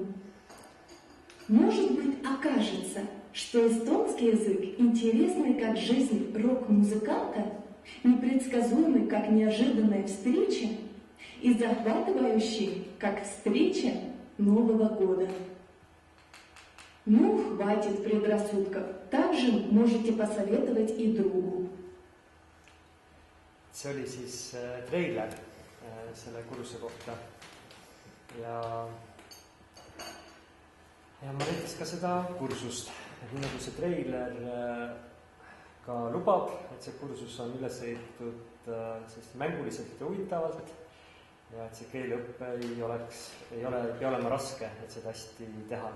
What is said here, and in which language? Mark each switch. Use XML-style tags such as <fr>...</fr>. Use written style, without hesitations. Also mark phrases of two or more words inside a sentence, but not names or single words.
<ru>Может быть, окажется, что эстонский язык интересный, как жизнь рок-музыканта, непредсказуемый, как неожиданная встреча, и захватывающий, как встреча Нового года. Ну, хватит предрассудков. Также можете посоветовать и другу.</ru> <et>See oli siis treiler selle kursuse kohta ja ma näitas ka seda kursust. Nii nagu see treiler ka lubab, et see kursus on üles ehitatud mänguliselt ja huvitavalt ja et see keeleõppe ei pea olema raske, et seda hästi teha.</et>